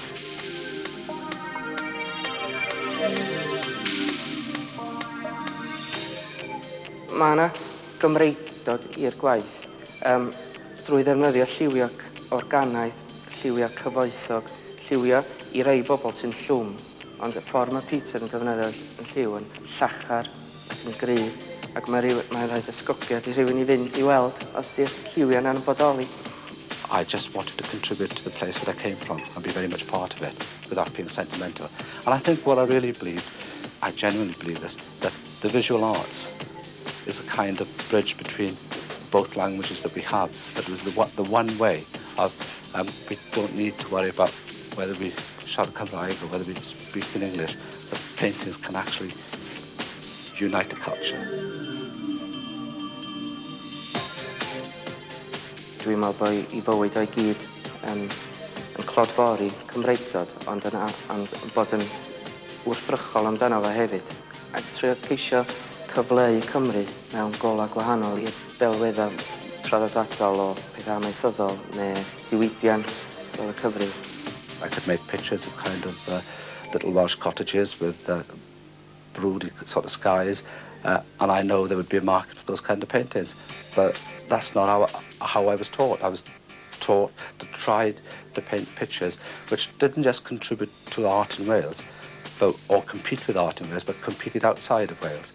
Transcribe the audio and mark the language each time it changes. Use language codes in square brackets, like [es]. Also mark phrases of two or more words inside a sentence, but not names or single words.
[cy] Mae yna Gymreigdod i'r gwaith, drwy ddefnyddio lliwiau organaidd, lliwiau cyfoethog, lliwiau i rei bobl sy'n llwm, ond y ffordd mae Peter yn defnyddio yn lliw yn llachar ac yn gry, ac mae'n rhaid ysgogiad i rhywun i fynd i weld os di'r lliwiau yna'n bodoli. [en] I just wanted to contribute to the place that I came from and be very much part of it without being sentimental. And I think what I really believe, I genuinely believe this, that the visual arts is a kind of bridge between both languages that we have. That was the one way of we don't need to worry about whether we shout Cymraeg or whether we speak in English. That paintings can actually unite a culture. [cy] Dwi'n meddwl bod I fywyd o'i gyd yn clodfori Cymreigdod, ond bod yn wrthrychol amdano fe hefyd. A trio ceisio cyfleu Cymru mewn gola gwahanol i'r delweddau traddodiadol o pethau amaethyddol neu diwydiant fel y cyfryw. [en] I could make pictures of kind of little Welsh cottages with broody sort of skies, and I know there would be a market for those kind of paintings. But that's not how I was taught. I was taught to try to paint pictures which didn't just contribute to art in Wales, or compete with art in Wales, but competed outside of Wales.